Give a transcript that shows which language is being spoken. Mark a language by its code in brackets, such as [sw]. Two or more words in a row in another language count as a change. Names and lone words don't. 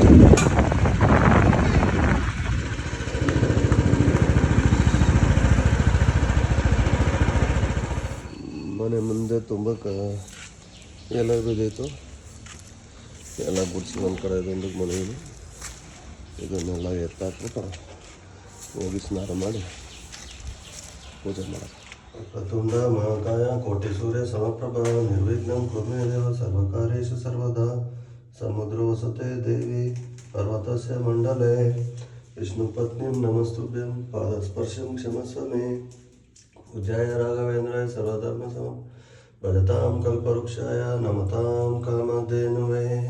[kn] ಮನೆ ಮುಂದೆ ತುಂಬ ಎಲ್ಲ ಬಿದ್ದೈತು. ಎಲ್ಲ ಗುಡಿಸಿ ಒಂದು ಕಡೆ ಇದೊಂದು ಮನೆ ಇದೆ. ಇದನ್ನೆಲ್ಲ ಎತ್ತಾಕ್ಬಿಟ್ಟು ಹೋಗಿ ಸ್ನಾನ ಮಾಡಿ ಪೂಜೆ ಮಾಡೋದು. [sa] ವಕ್ರತುಂಡ ಮಹಾಕಾಯ ಕೋಟಿ ಸೂರ್ಯ ಸಮಪ್ರಭ ನಿರ್ವಿಘ್ನಂ ಕುರು ದೇವ ಸರ್ವಕಾರ್ಯೇಷು ಸರ್ವದಾ. ಸಮುದ್ರ ವಸತೆ ದೇವಿ ಪರ್ವತಸ್ಯ ಮಂಡಲೆ ವಿಷ್ಣುಪತ್ನಿಂ ನಮಸ್ತುಭ್ಯಂ ಪಾದಸ್ಪರ್ಶಂ ಕ್ಷಮಸ್ವ ಮೇ. पूज्याय राघवेन्द्राय सर्वधर्म समं भजतां कल्पवृक्षाय नमतां कामधेनवे.